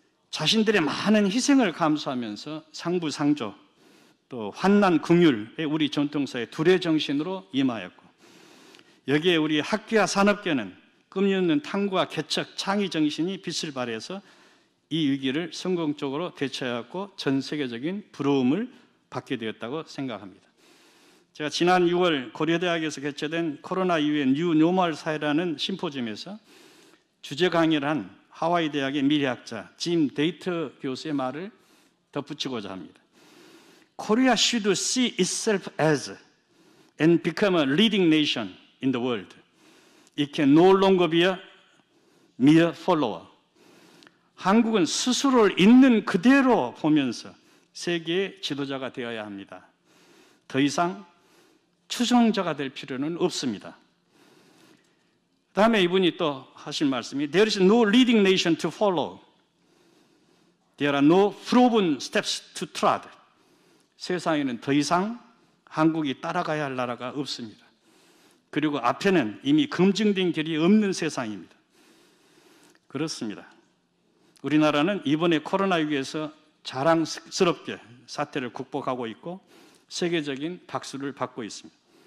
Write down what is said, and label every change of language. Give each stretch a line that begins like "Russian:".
Korean: 자신들의 많은 희생을 감수하면서 상부상조 또 환난 긍휼의 우리 전통사의 둘의 정신으로 임하였고 여기에 우리 학계와 산업계는 끈이없는 탐구와 개척, 창의 정신이 빛을 발해서 이 위기를 성공적으로 대처해왔고 전 세계적인 부러움을 받게 되었다고 생각합니다. 제가 지난 6월 고려대학에서 개최된 코로나 이후의 뉴 노멀 사회라는 심포지엄에서 주제 강의를 한 하와이 대학의 미래학자 짐 데이터 교수의 말을 덧붙이고자 합니다.
English: Korea should see itself as and become a leading nation in the world. It can no longer be a mere follower.
Korean: 한국은 스스로를 있는 그대로 보면서 세계의 지도자가 되어야 합니다. 더 이상 추종자가 될 필요는 없습니다. 다음에 이분이 또 하신 말씀이
English: There is no leading nation to follow. There are no proven steps to trod.
Korean: 세상에는 더 이상 한국이 따라가야 할 나라가 없습니다. 그리고 앞에는 이미 검증된 길이 없는 세상입니다. 그렇습니다. 우리나라는 이번에 코로나 위기에서 자랑스럽게 사태를 극복하고 있고 세계적인 박수를 받고 있습니다.